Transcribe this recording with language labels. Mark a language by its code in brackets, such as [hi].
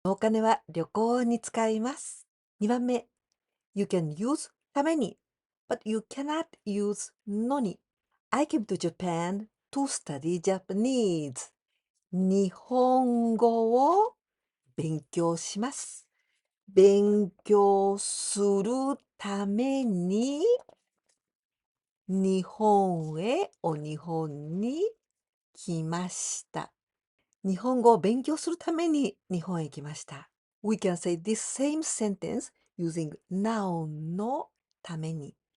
[ja] お金は旅行に使います。 [en] 2番目、You can use ために but you cannot use のに。 I came to Japan to study Japanese. [ja] 日本語を勉強します。勉強するために日本に来ました。日本語を勉強するために日本へ来ました。 [en] We can say this same sentence using noun のために。